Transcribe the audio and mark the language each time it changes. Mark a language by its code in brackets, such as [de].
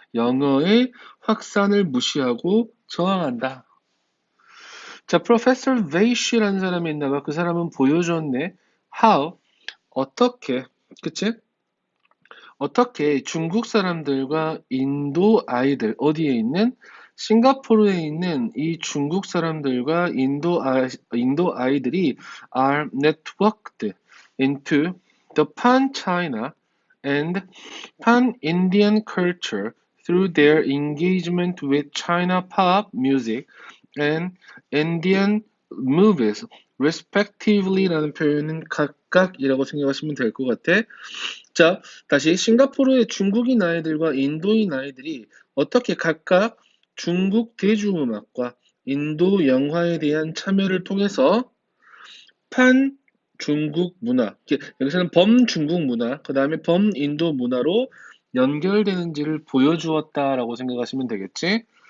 [ko] 영어의 확산을 무시하고 저항한다. 자, Professor Weish라는 사람이 있나봐. 그 사람은 보여줬네. How, 어떻게, 그치? 어떻게 중국 사람들과 인도 아이들, 어디에 있는? 싱가포르에 있는 이 중국 사람들과 인도 아이들이 [en] are networked into the pan-China and pan-Indian culture through their engagement with China pop music and Indian movies, respectively [ko] 라는 표현은 각각이라고 생각하시면 될 것 같아. 자, 다시 싱가포르의 중국인 아이들과 인도인 아이들이 어떻게 각각 중국 대중음악과 인도 영화에 대한 참여를 통해서 판 중국 문화, 여기서는 범중국 문화, 그 다음에 범인도 문화로 연결되는지를 보여주었다라고 생각하시면 되겠지.